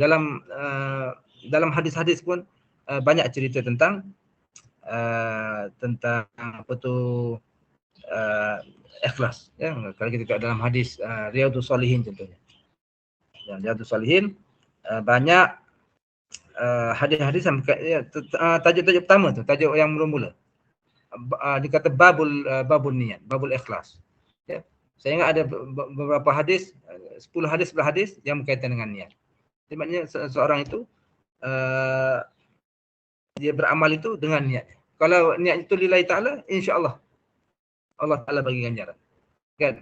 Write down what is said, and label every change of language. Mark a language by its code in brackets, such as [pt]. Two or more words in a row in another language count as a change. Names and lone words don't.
[ms] Dalam hadis-hadis pun banyak cerita tentang apa tu ikhlas. Ya, kalau kita tengok dalam hadis Riyadhus Shalihin contohnya. Ya, Riyadhus Shalihin banyak hadis-hadis tajuk-tajuk pertama tu, tajuk yang mula-mula. Dia kata [ar] باب النية باب الإخلاص. [ms] Ya. Saya ingat ada beberapa hadis, 10 hadis berhadis yang berkaitan dengan niat. Jadi maknanya seorang itu dia beramal itu dengan niat. Kalau niat itu [ar] لله تعالى, [ms] insya-Allah Allah Ta'ala bagi ganjaran. Kan?